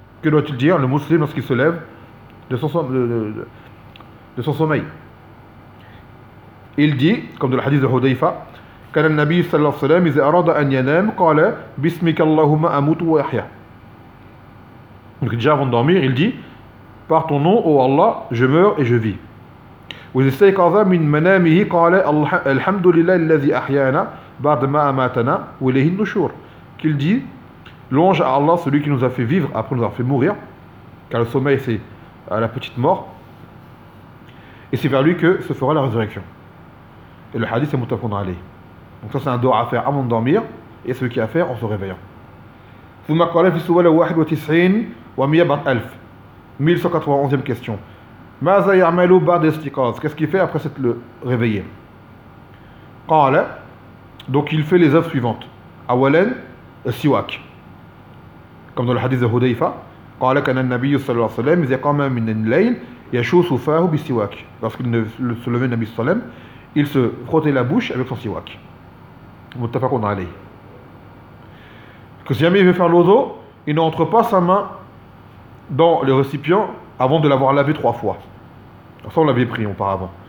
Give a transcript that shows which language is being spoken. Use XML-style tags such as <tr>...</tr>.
<fr>Que doit-il dire le musulman lorsqu'il se lève de son sommeil? Il dit, comme dans le hadith de Hudayfa,</fr> <ar>كان النبي صلى الله عليه وسلم إذا أراد أن ينام قال بسمك اللهم أموت وأحيا.</ar> <fr>Donc déjà avant de dormir, il dit par ton nom, ô Allah, je meurs et je vis.</fr> <ar>وإذا استيقظ من منامه قال الحمد لله الذي أحيانا بعد ما أماتنا وإليه النشور.</ar> <fr>Qu'il dit louange à Allah, celui qui nous a fait vivre après nous avoir fait mourir, car le sommeil c'est la petite mort, et c'est vers lui que se fera la résurrection. Et le hadith est muttafaq alayh. Donc ça c'est un dua à faire avant de dormir et celui qui a à faire en se réveillant.</fr> <ar>ثم قال في سؤال 91 و100 بعد 1000 1191e question. ماذا يعمل بعد الاستيقاظ?</ar> <fr>Qu'est-ce qu'il fait après s'être réveillé?</fr> <ar>قال</ar> <fr>donc il fait les œuvres suivantes.</fr> <ar>أولاً السواك.</ar> <fr>Comme dans le hadith de Hudayfa,</fr> <ar>قال كان النبي صلى الله عليه وسلم إذا قام من الليل يشوس فاه بالسواك.</ar> <fr>Lorsqu'il se levait le Nabi</fr> <ar>صلى الله عليه وسلم,</ar> <fr>il se frottait la bouche avec son siwak. Muttafaqun alayh. Que si jamais il veut faire l'eau, il n'entre pas sa main dans le récipient avant de l'avoir lavé trois fois. Ça on l'avait pris auparavant.</fr>